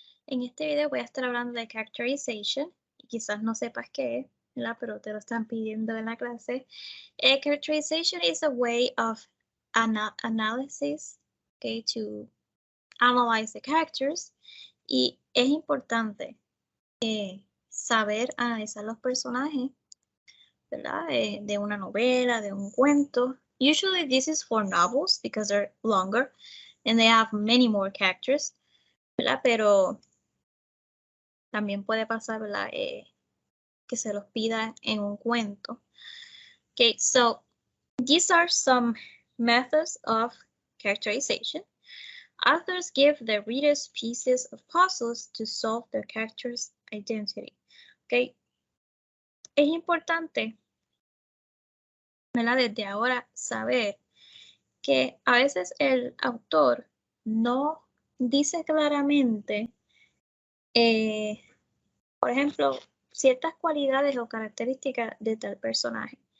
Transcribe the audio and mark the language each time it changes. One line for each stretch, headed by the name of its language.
Spanish: En este video voy a estar hablando de characterization y quizás no sepas qué es, ¿verdad? Pero te lo están pidiendo en la clase.
English: Characterization is a way of analysis, okay, to analyze the characters.
Spanish: Y es importante saber analizar los personajes, ¿verdad? De una novela, de un cuento.
English: Usually this is for novels because they're longer and they have many more characters, ¿verdad?
Spanish: Pero también puede pasar, ¿verdad? Que se los pida en un cuento.
English: Okay, so these are some methods of characterization. Authors give their readers pieces of puzzles to solve their character's identity.
Spanish: Okay, es importante, ¿verdad? Desde ahora saber que a veces el autor no dice claramente, por ejemplo, ciertas cualidades o características de tal personaje.